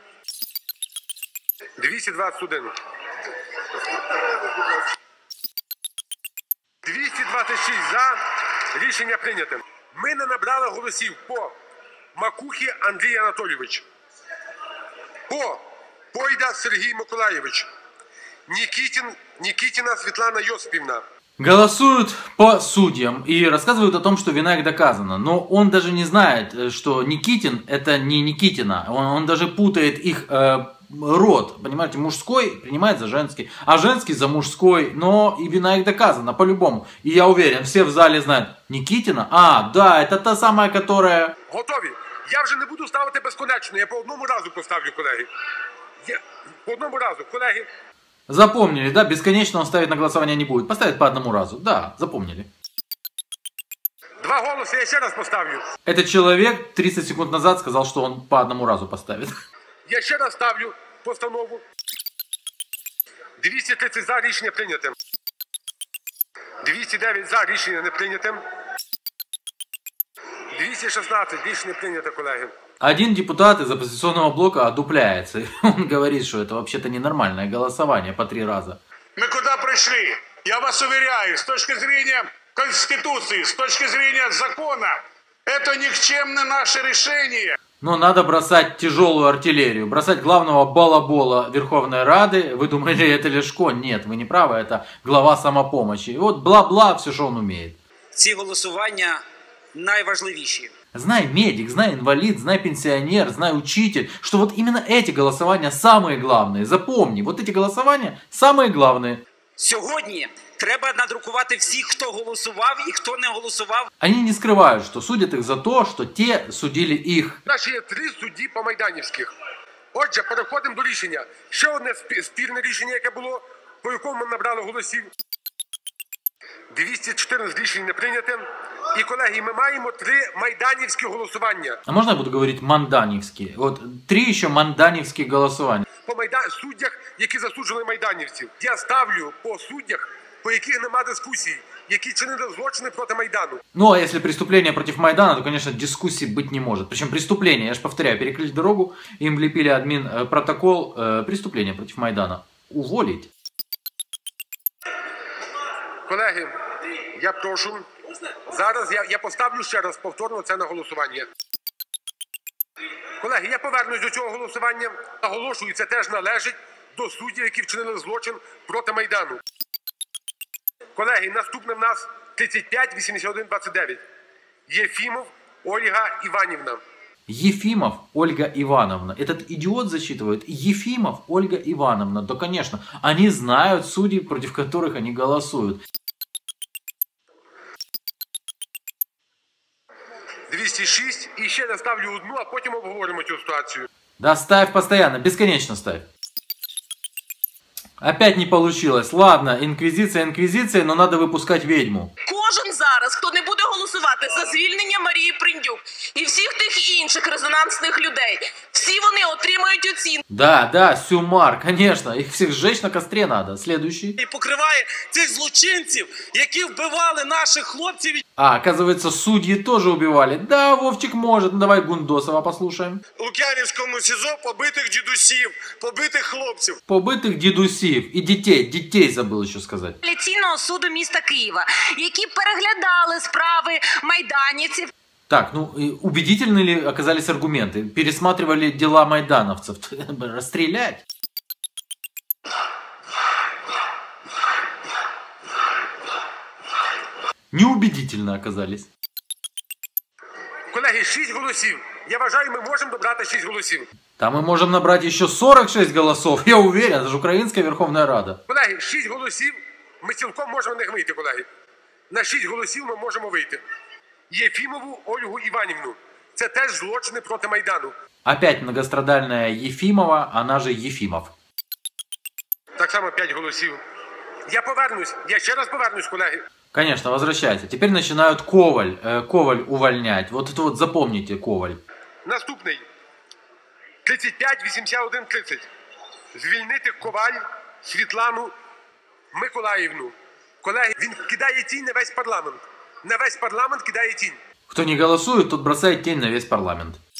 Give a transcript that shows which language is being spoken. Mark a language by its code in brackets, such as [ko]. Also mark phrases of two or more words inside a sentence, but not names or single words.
[uk] 221. 226 за, рішення прийняте. Ми не набрали голосів по Макухі Андрій Анатолійович, по Пойда Сергій Миколайович, Никитина Светлана Йосипівна. [ru] Голосуют по судьям и рассказывают о том, что вина их доказана. Но он даже не знает, что Никитин это не Никитина. Он даже путает их род. Понимаете, мужской принимает за женский, а женский за мужской. Но и вина их доказана по-любому. И я уверен, все в зале знают. Никитина? А, да, это та самая, которая... [uk] Готові? Я вже не буду ставити безконечно. Я по одному разу поставлю, колеги. По одному разу, колеги. [ru] Запомнили, да? Бесконечно он ставить на голосование не будет. Поставит по одному разу. Да, запомнили. [uk] 2 голоси, я ще раз поставлю. [ru] Этот человек 30 секунд назад сказал, что он по одному разу поставит. [uk] Я ще раз ставлю постанову. 230 за, рішення прийняте. 209 за, рішення не прийняте. 216 рішення прийняте, колеги. [ru] Один депутат из оппозиционного блока одупляется. Он говорит, что это вообще-то ненормальное голосование по 3 раза. Мы куда пришли? Я вас уверяю, с точки зрения Конституции, с точки зрения закона, это никчемное наше решение. Но надо бросать тяжелую артиллерию, бросать главного балабола Верховной Рады. Вы думали, это Ляшко? Нет, вы не правы, это глава самопомощи. И вот бла-бла, все, что он умеет. [uk] Ці голосування найважливіші. [ru] Знай медик, знай инвалид, знай пенсионер, знай учитель, что вот именно эти голосования самые главные. Запомни, вот эти голосования самые главные. [uk] Сьогодні треба надрукувати всіх, хто голосував і хто не голосував. [ru] Они не скрывают, что судят их за то, что те судили их. [uk] У нас є 3 судді по майданівських. Отже, переходимо до рішення. Ще одне спірне рішення, яке було, по якому ми набрали голосів. 214 рішень не прийняте. І, колеги, ми маємо 3 майданівські голосування. [ru] А можно я буду говорить манданевские? Вот 3 еще манданевские голосования. [uk] По суддях, які засуджували майданівців. Я ставлю по суддях, по яких нема дискусій, які чинили злочини проти Майдану. [ru] Ну, а если преступление против Майдана, то, конечно, дискуссий быть не может. Причем преступление, я же повторяю, перекрыли дорогу, им влепили админ протокол, преступление против Майдана. Уволить. [uk] Колеги, я прошу, зараз я поставлю ще раз повторно це на голосування. Колеги, я повернусь до цього голосування. Наголошую, це теж належить до суддів, які вчинили злочин проти Майдану. Колеги, наступне в нас 35-81-29. Єфімов Ольга Іванівна. [ru] Ефимов Ольга Ивановна. Этот идиот засчитывает. Ефимов Ольга Ивановна. Да, конечно, они знают судей, против которых они голосуют. 206. [uk] І ще не ставлю одну, а потім обговоримо цю ситуацію. [ru] Да, ставь постоянно, бесконечно ставь. Опять не получилось. Ладно, инквизиция, но надо выпускать ведьму. [uk] Кожен зараз, хто не буде голосувати за звільнення Марії Приндюк і всіх тих інших резонансних людей, всі вони отримають оцінку. [ru] Да, Сюмар, конечно, их всех сжечь на костре надо. Следующий. [uk] І покриває цих злочинців, які вбивали наших хлопців. [ru] А, оказывается, судьи тоже убивали. Да, Вовчик может. Ну, давай Гундосова послушаем. [uk] У Лук'янівському СІЗО побитих дідусів, побитих хлопців. [ru] Побитых дедусів и детей забыл еще сказать. [uk] Апеляційного суду міста Києва, які переглядали справи майданівців. [ru] Так, ну, убедительны ли оказались аргументы? Пересматривали дела майдановцев. Расстрелять? Неубедительно оказались. [uk] Колеги, 6 голосів. Я вважаю, ми можемо добрати 6 голосів. [ru] Там мы можем набрать еще 46 голосов. Я уверен, это же Украинская Верховная Рада. [uk] Колеги, 6 голосів, ми цілком можемо не вийти, колеги. На 6 голосів ми можемо вийти. Єфімову Ольгу Іванівну. Це теж злочини проти Майдану. [ru] Опять многострадальная Ефимова, она же Ефимов. [uk] Так само 5 голосів. Я ще раз повернусь, колеги. [ru] Конечно, возвращается. Теперь начинают Коваль увольнять. Вот это вот запомните, Коваль. [uk] Наступний. 35-81-30. Звільнити Коваль Світлану Миколаївну. Колеги, він кидає тінь на весь парламент. На весь парламент кидає тінь. [ru] Кто не голосует, тот бросает тень на весь парламент.